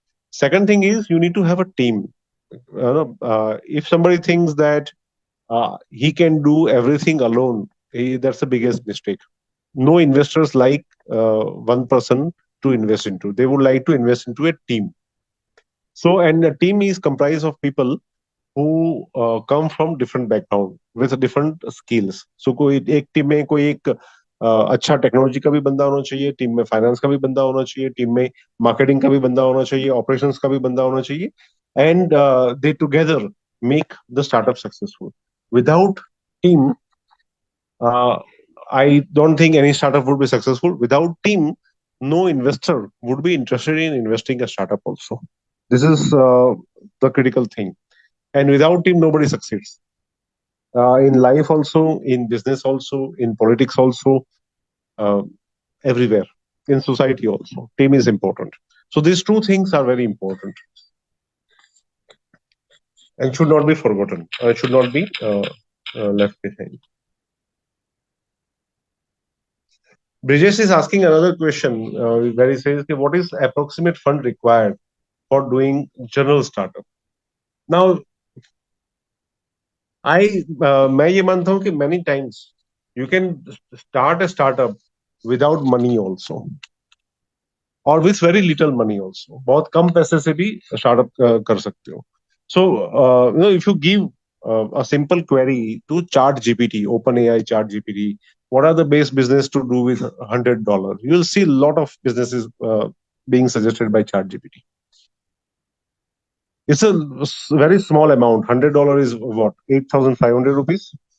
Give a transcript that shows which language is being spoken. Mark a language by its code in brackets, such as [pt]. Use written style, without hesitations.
[en] Second thing is you need to have a team. If somebody thinks that he can do everything alone, that's the biggest mistake. No investors like one person to invest into. They would like to invest into a team. So, and a team is comprised of people who come from different background with different skills. [hi] So कोई एक team में कोई एक अच्छा technology का भी बंदा होना चाहिए, टीम में फाइनेंस का भी बंदा होना चाहिए, टीम में मार्केटिंग का भी बंदा होना चाहिए, ऑपरेशंस का भी बंदा होना चाहिए, [en] And they together make the startup successful. Without team, I don't think any startup would be successful. Without team, no investor would be interested in investing a startup also. This is the critical thing. And without team, nobody succeeds. In life also, in business also, in politics also, uh, everywhere, in society also, team is important. So these two things are very important and should not be forgotten. Should not be left behind. Brijesh is asking another question where he says, okay, what is approximate fund required for doing general startup? Now, [hi] मैं ये मानता हूँ कि [en] many times you can start a startup without money also, or with very little money also. [hi] बहुत कम पैसे से भी startup कर सकते हो. [en] So, if you give a simple query to ChatGPT, OpenAI ChatGPT, what are the best business to do with $100? You'll see a lot of businesses being suggested by ChatGPT. It's a very small amount. $100 is what, 8,500 rupees?